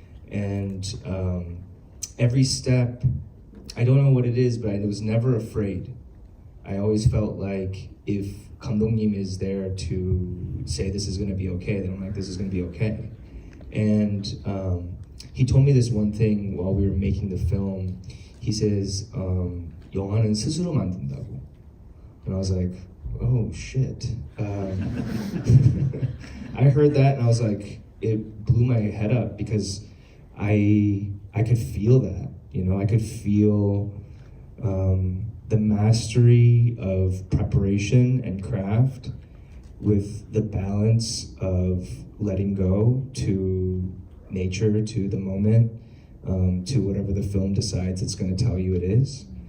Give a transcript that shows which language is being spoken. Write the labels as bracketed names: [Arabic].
[English] And every step, I don't know what it is, but I was never afraid. I always felt like if 감독님 is there to say this is going to be okay, then I'm like, this is going to be okay. And he told me this one thing while we were making the film. He says, [Korean] 영화는 스스로 만든다고. [English] And I was like, oh shit. I heard that and I was like, it blew my head up, because I could feel that, I could feel the mastery of preparation and craft with the balance of letting go to nature, to the moment, to whatever the film decides it's going to tell you it is.